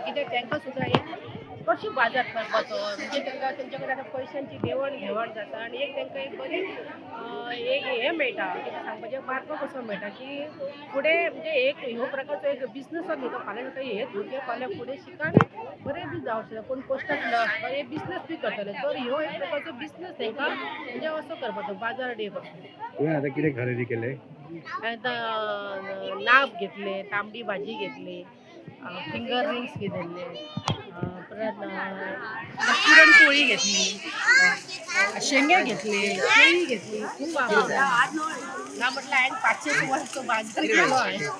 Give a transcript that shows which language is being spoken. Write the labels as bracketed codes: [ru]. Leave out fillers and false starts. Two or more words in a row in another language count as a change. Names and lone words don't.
[kok] कित्याक तांकां सुद्दां एक कशी बाजार करपाचो, म्हणजे तांकां तेंचे कडेन आतां पयशांची देवण घेवण जाता आनी एक तांकां एक बरी एक हें मेळटा, कितें सांगपाचें, मार्ग कसो मेळटा की फुडें म्हणजे एक ह्यो प्रकारचो एक बिजनस न्ही तो. फाल्यां ताका हेच भुरगे फाल्यां फुडें शिकान बरें बी जावं शकता, कोण पोस्टांतलो हे बिजनस बी करतले. तर ह्यो एक प्रकारचो बिजनस तांकां म्हणजे असो करपाचो बाजार डे करपाचो. तुवें आता कितें खरेदी केले? आतां नाब घेतले, तांबडी भाजी घेतली, फिंगर रिंग्स घेतले, परत पुरणपोळी घेतली, शेंगे घेतले, केळी घेतली. खूप आवडलं ना, म्हटलं हांवें 500 रुपयांचो बाजार केलो आहे.